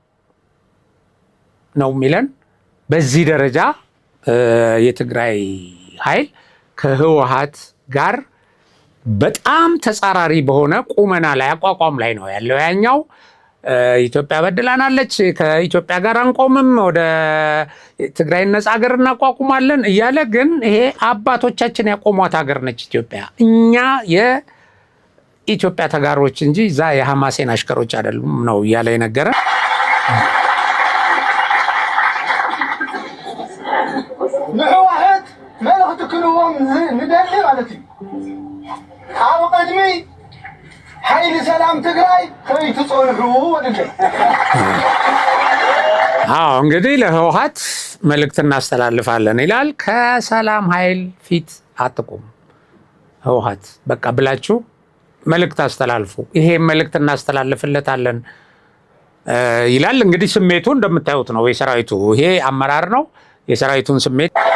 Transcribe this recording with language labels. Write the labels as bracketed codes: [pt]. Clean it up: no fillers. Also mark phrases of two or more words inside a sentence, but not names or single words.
[am] የሚለን። በዚህ ደረጃ የትግራይ ኃይል ከህወሓት ጋር በጣም ተጻራሪ በሆነ ቁመና ላይ አቋቋም ላይ ነው ያለው። ያኛው ኢትዮጵያ በድላናለች፣ ከኢትዮጵያ ጋር አንቆምም፣ ወደ ትግራይ ነጻ ሀገር እናቋቁማለን እያለ ግን ይሄ አባቶቻችን ያቆሟት ሀገር ነች ኢትዮጵያ። እኛ የኢትዮጵያ ተጋሮች እንጂ እዛ የሐማሴን አሽከሮች አይደሉም ነው እያለ የነገረ። [ti] ንሕወሓት መልእኽቲ ክንቦም ንደሊ ማለት እዩ ኣብ ቅድሚ ኃይል ሰላም ትግራይ ከይትጾንሑ ወድለ። [am] አዎ እንግዲህ ለህወሓት መልእክት እናስተላልፋለን ይላል። ከሰላም ኃይል ፊት አትቁም ህወሓት በቃ ብላችሁ መልእክት አስተላልፉ። ይሄ መልእክት እናስተላልፍለታለን ይላል። እንግዲህ ስሜቱ እንደምታዩት ነው የሰራዊቱ። ይሄ አመራር ነው የሰራዊቱን ስሜት